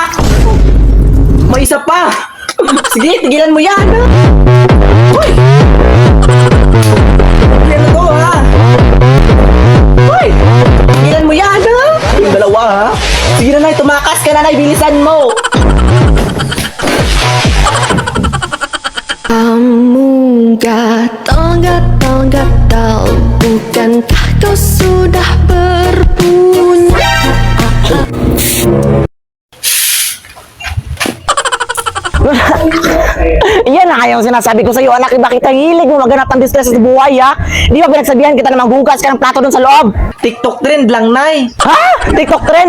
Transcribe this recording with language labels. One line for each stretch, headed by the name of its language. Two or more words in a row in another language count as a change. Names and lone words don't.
Filipino: May isa pa! Sige, tigilan mo yan! Hoy! Tigilan mo to, ha? Hoy! Tigilan mo yan, ha? Yung dalawa, ha? Sige na, Nay, tumakas ka na, Nay, bilisan mo!
Malay: Kamu gatal-gatal, bukankah kau sudah berpunya?
Filipino: Yan na kayong sinasabi ko sa iyo, anak. Bakit ang hilig mo maganap ng disgrasya sa buhay, ha? Di ba pinagsabihan kita na maghugas ka ng plato doon sa loob? TikTok trend lang, Nay! Ha? TikTok trend?